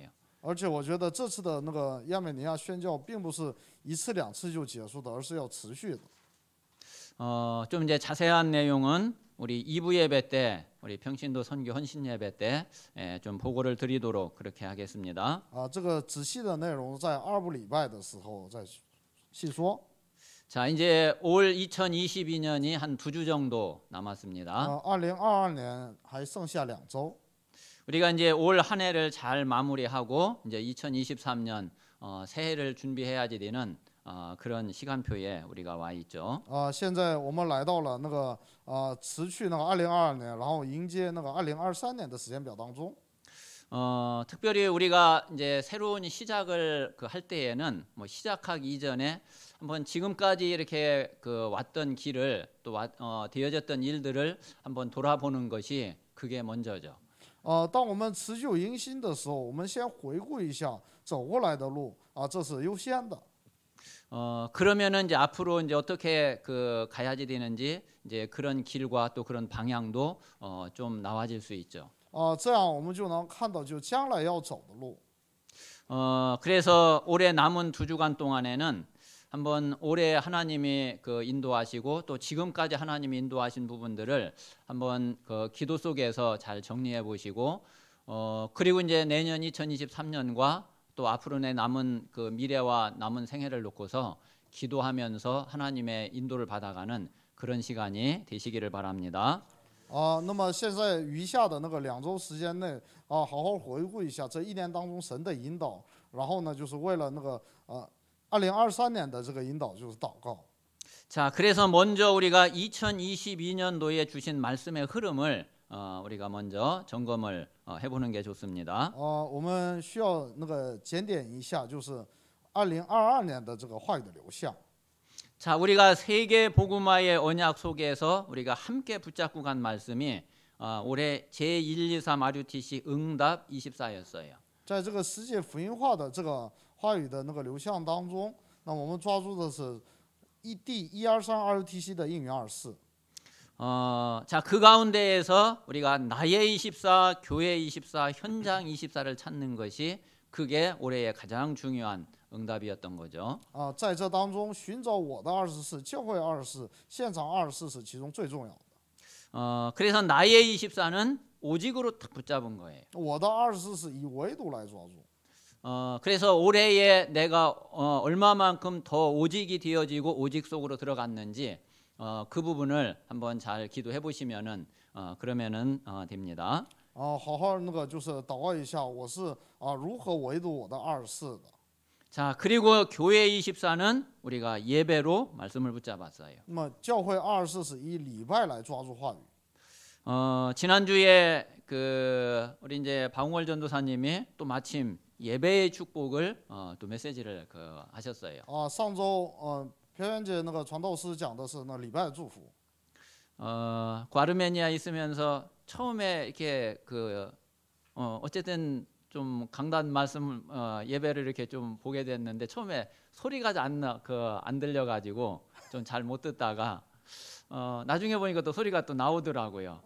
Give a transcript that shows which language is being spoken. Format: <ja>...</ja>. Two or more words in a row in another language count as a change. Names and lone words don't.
<zh>而且我觉得这次的那个亚美尼亚宣教并不是一次两次就结束的，而是要持续的。</zh> <ko>좀 이제 자세한 내용은 우리 2부 예배 때 우리 평신도 선교 헌신 예배 때 좀 보고를 드리도록 그렇게 하겠습니다.</ko> <zh>这个仔细的内容在2部礼拜的时候再细说。</zh> <ko>자, 이제 올 2022년이 한 2주 정도 남았습니다.</ko> <zh>2022 年还剩下2周。</zh> <ko>우리가 이제 올 한 해를 잘 마무리하고 이제 2023년 새해를 준비해야지 되는 그런 시간표에 우리가 와 있죠.</ko> <zh>现在我们来到了那个辞去那个2022年，然后迎接那个2023年的时间表当中。</zh> <ko>특별히 우리가 이제 새로운 시작을 할 때에는 뭐 시작하기 이전에 한번 지금까지 이렇게 그 왔던 길을 또 되어졌던 일들을 한번 돌아보는 것이 그게 먼저죠.</ko> <zh>当我们辞旧迎新的时候，我们先回顾一下走过来的路这是优先的。</zh> <ko>그러면은 이제 앞으로 이제 어떻게 그 가야지 되는지 이제 그런 길과 또 그런 방향도 좀 나와질 수 있죠.</ko> <zh>这样我们就能看到就将来要走的路。</zh> <ko>그래서 올해 남은 2주간 동안에는 한번 올해 하나님이 그 인도하시고 또 지금까지 하나님이 인도하신 부분들을 한번 그 기도 속에서 잘 정리해 보시고 그리고 이제 내년 2023년과 또 앞으로 내 남은 그 미래와 남은 생애를 놓고서 기도하면서 하나님의 인도를 받아가는 그런 시간이 되시기를 바랍니다.</ko> <zh>那么现在余下的那个2周时间内好好回顾一下这1年当中神的引导，然后呢就是为了那个2023年的这个引导就是祷告。</zh> <ko>자, 그래서 먼저 우리가 2022년도에 주신 말씀의 흐름을 우리가 먼저 점검을 해보는 게 좋습니다.</ko> <zh>我们需要那个检点一下，就是2022年的这个话语的流向。</zh> <ko>자, 우리가 세계 복음화의 언약 속에서 우리가 함께 붙잡고 간 말씀이 올해 제123 RUTC 응답 24였어요.</ko> <zh>在这个世界福音化的这个话语的那个流向当中，那我们抓住的是第123 RUTC 的应允24。</zh> <ko>자, 그 가운데에서 우리가 나의 24, 교회 24, 현장 24를 찾는 것이 그게 올해의 가장 중요한 응답이었던 거죠.</ko> <zh>在这当中寻找我的24，教会24，现场24是其中最重要的。</zh> <ko>그래서 나의 24는 오직으로 딱 붙잡은 거예요.</ko> <zh>我的24是以唯独来抓住。</zh> <ko>그래서 올해에 내가 얼마만큼 더 오직이 되어지고 오직 속으로 들어갔는지 그 부분을 한번 잘 기도해 보시면은 그러면은 됩니다.</ko> <zh>好好那个就是祷告一下，我是如何唯独我的24的。</zh> <ko>자, 그리고 교회 24는 우리가 예배로 말씀을 붙잡았어요.</ko> <zh>那么教会24是以礼拜来抓住话语。</zh> <ko>지난주에 그 우리 이제 방월 전도사님이 또 마침 예배의 축복을 또 메시지를 하셨어요.</ko> <zh>上周朴元姐那个传道师讲的是那礼拜的祝福。</zh> <ko>아르메니아 있으면서 처음에 이렇게 어쨌든 좀 강단 말씀 예배를 이렇게 좀 보게 됐는데 처음에 소리가 안 들려가지고 좀 잘 못 듣다가 나중에 보니까 또 소리가 또 나오더라고요.</ko>